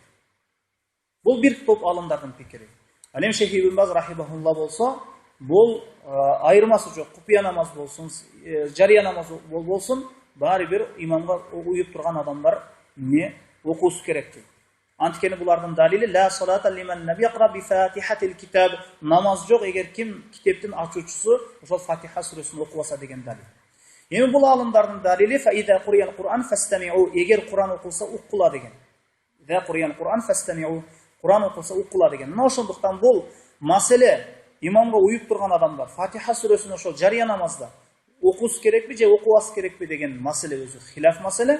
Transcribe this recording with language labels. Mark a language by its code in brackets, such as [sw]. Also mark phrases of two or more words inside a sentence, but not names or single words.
[ky] Бул бир топ алымдардын пикири. Ал эми Шейх Ибн Баз рахимахулла болсо, бул айырмасы жок. Купия намаз болсун, жария намаз болсун, баары бир имамга уюп турган адамдар не окуусу керек дейт. Анткени булардын далили [ar] لا صلاة لمن نبي يقرأ بفاتحة الكتاب, [ky] намаз жок эгер ким китептин ачуучусу ошол Фатиха сүрөсүн окубаса деген далил. Эми бул алымдардын далили [ar] فإذا قرئ القرآن فاستمعوا, [ky] эгер Кур'ан окулса уккула деген. [ar] إذا قرئ القرآن فاستمعوا, [ky] Кур'ан окулса уккула деген. Мына ошондуктан бул маселе имамга уюп турган адамдар Фатиха сүрөсүн ошол жария намазда окуус керекпи же окубас керекпи деген маселе өзү хилаф маселе.